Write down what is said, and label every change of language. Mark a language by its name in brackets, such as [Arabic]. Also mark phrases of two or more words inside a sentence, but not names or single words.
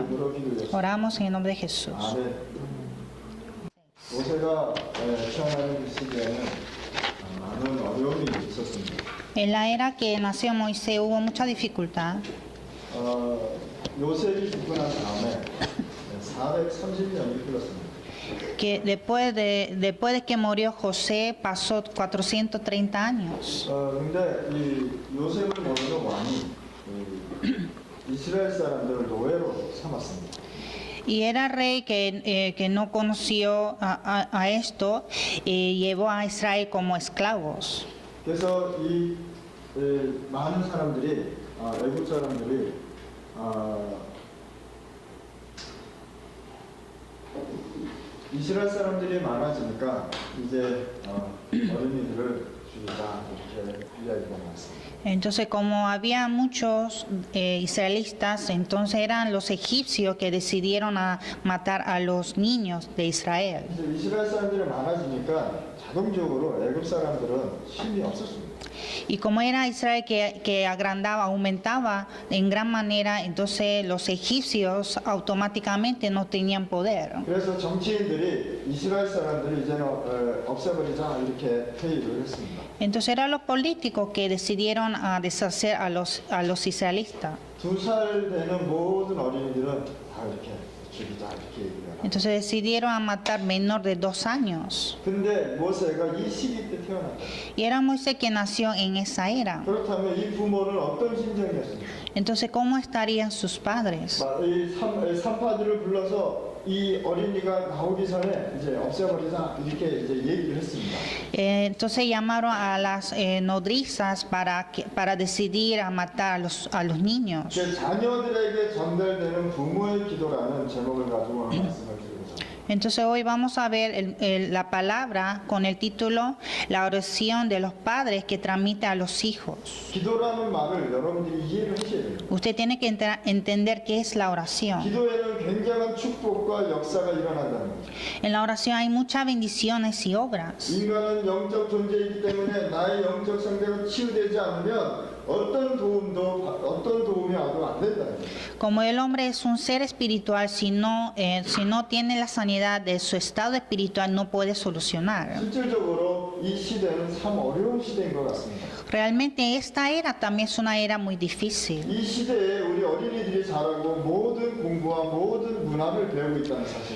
[Korean] 이름으로 기도드렸습니다. [Spanish] Oramos en el nombre de Jesús. [Korean] 아멘. 모세가 태어나는 그 시기에는 많은 어려움이 있었습니다. [Spanish] En la era que nació Moisés hubo mucha dificultad. [Korean] 요셉이 죽고 난 다음에 430년이 흘렀습니다. [Spanish] Que después de que murió José pasó 430 años. [Korean] 근데 이 요셉을 모르는 왕이 이스라엘 사람들을 노예로 삼았습니다. [Spanish] Y era rey que no conoció a esto y llevó a Israel como esclavos. [Korean] 그래서 이 많은 사람들이 애국 사람들이 이스라엘 사람들이 많아지니까 이제 어린이들을 죽이자 이렇게 이야기가 나왔습니다. [Spanish] Entonces, como había muchos israelitas, entonces eran los egipcios que decidieron a matar a los niños de Israel. [Korean] 이스라엘 사람들이 많아지니까 자동적으로 애굽 사람들은 힘이 없었습니다. [Spanish] Y como era Israel que agrandaba, aumentaba en gran manera, entonces los egipcios automáticamente no tenían poder. [Korean] 그래서 정치인들이 이스라엘 사람들을 이제는 없애버리자 이렇게 회의를 했습니다. [Spanish] Entonces eran los políticos que decidieron a deshacer a los israelitas. [Korean] 2살 되는 모든 어린이들은 다 이렇게 죽이자 이렇게 얘기를 합니다. [Spanish] Entonces decidieron a matar menor de 2 años. [Korean] 근데 모세가 이 시기 때 태어났다. [Spanish] Y era Moisés que nació en esa era. [Korean] 그렇다면 이 부모는 어떤 심정이었습니까? [Spanish] Entonces, ¿cómo estarían sus padres? [Korean] 이 산파들을 불러서 이 어린이가 나오기 전에 이제 없애버리자 이렇게 이제 얘기를 했습니다. [Spanish] Entonces llamaron a las nodrizas para decidir a matar a los niños. [Korean] 자녀들에게 전달되는 부모의 기도라는 제목을 가지고 오늘 말씀을 드리고 있습니다. [Spanish] Entonces hoy vamos a ver la palabra con el título La oración de los padres que transmite a los hijos. [Korean] 기도라는 말을 여러분들이 이해를 하셔야 돼요. [Spanish] Usted tiene que entender qué es la oración. [Korean] 기도에는 굉장한 축복과 역사가 일어난다는 거죠. [Spanish] En la oración hay muchas bendiciones y obras. [Korean] 인간은 영적 존재이기 때문에 나의 영적 상태가 치유되지 않으면 어떤 도움이 와도 안 된다는 거예요. [Spanish] Como el hombre es un ser espiritual, si no tiene la sanidad de su estado espiritual, no puede solucionar. [Korean] 실질적으로 이 시대는 참 어려운 시대인 것 같습니다. [Spanish] Realmente esta era también es una era muy difícil. [Korean] 이 시대에 우리 어린이들이 자라고 모든 공부와 모든 문화를 배우고 있다는 사실.